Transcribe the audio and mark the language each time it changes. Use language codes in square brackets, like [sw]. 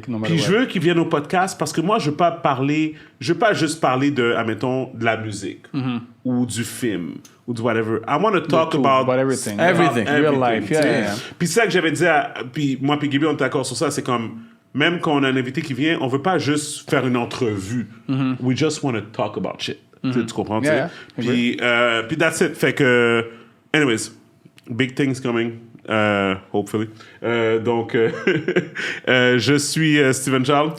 [fr] Puis je veux qu'il vienne au podcast parce que moi, je veux pas juste parler de, admettons, de la musique ou du film ou du whatever. [en] I want to talk about everything. Real life, yeah. [fr] Puis c'est ça que j'avais dit puis moi puis Gaby, on est d'accord sur ça, c'est comme même quand on a un invité qui vient, on veut pas juste faire une entrevue. [en] We just want to talk about shit. [fr] Tu comprends? [en] Yeah, [fr] puis [en] that's it. [fr] Fait que, [en] anyways, big things coming. Hopefully. [fr] Donc, je suis Steven Charles.